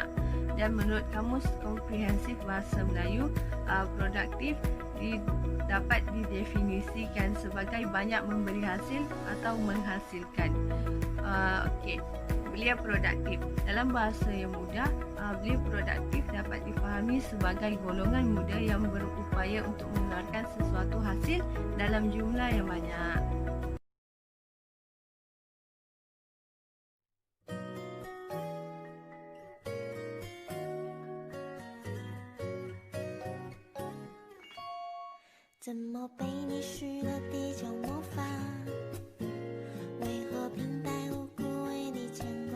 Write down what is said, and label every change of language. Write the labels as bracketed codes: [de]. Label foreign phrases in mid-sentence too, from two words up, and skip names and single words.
[ms] Dan menurut Kamus Komprehensif Bahasa Melayu, produktif dapat didefinisikan sebagai banyak memberi hasil atau menghasilkan. Okey, belia produktif dalam bahasa yang mudah, belia produktif dapat difahami sebagai golongan muda yang berupaya untuk mengeluarkan sesuatu hasil dalam jumlah yang banyak. [zh] 怎么被你施了地球魔法？为何平白无故为你牵挂？